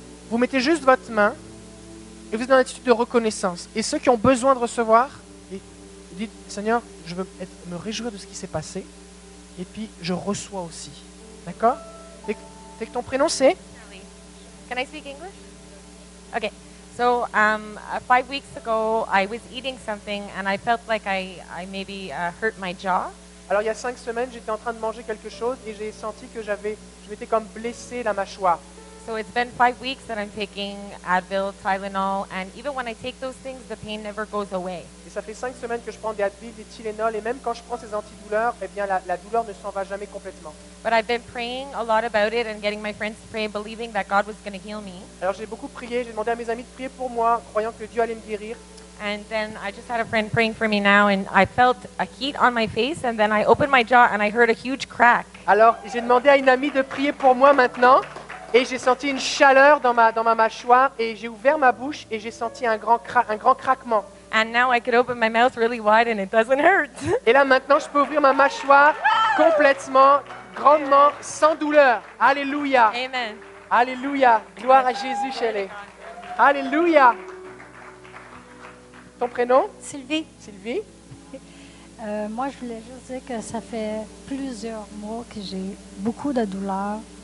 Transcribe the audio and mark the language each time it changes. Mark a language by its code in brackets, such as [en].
[fr] Vous mettez juste votre main et vous êtes dans l'attitude de reconnaissance. Et ceux qui ont besoin de recevoir, vous dites, Seigneur, je veux me réjouir de ce qui s'est passé. Et puis, je reçois aussi. D'accord? Fait que ton prénom, c'est? [en] Can I speak English? Okay. So 5 weeks ago, I was eating something and I felt like I maybe hurt my jaw. [fr] Alors, il y a 5 semaines, j'étais en train de manger quelque chose et j'ai senti que je m'étais comme blessé la mâchoire. [en] So it's been 5 weeks that I'm taking Advil, Tylenol, and even when I take those things, the pain never goes away. [fr] Et ça fait 5 semaines que je prends des Advil, des Tylenol, et même quand je prends ces antidouleurs, eh bien la douleur ne s'en va jamais complètement. [en] But I've been praying a lot about it and getting my friends to pray, believing that God was going to heal me. [fr] Alors j'ai beaucoup prié, j'ai demandé à mes amis de prier pour moi, croyant que Dieu allait me guérir. [en] And then I just had a friend praying for me now, and I felt a heat on my face, and then I opened my jaw and I heard a huge crack. [fr] Alors j'ai demandé à une amie de prier pour moi maintenant. Et j'ai senti une chaleur dans ma mâchoire et j'ai ouvert ma bouche et j'ai senti un grand craquement. [en] And now I could open my mouth really wide and it doesn't hurt. [fr] Et là maintenant je peux ouvrir ma mâchoire complètement, grandement, sans douleur. Alléluia. Amen. Alléluia. Gloire à Jésus, Shelley. Alléluia. Ton prénom? Sylvie. Sylvie. Moi, je voulais juste dire que ça fait plusieurs mois que j'ai beaucoup de douleurs.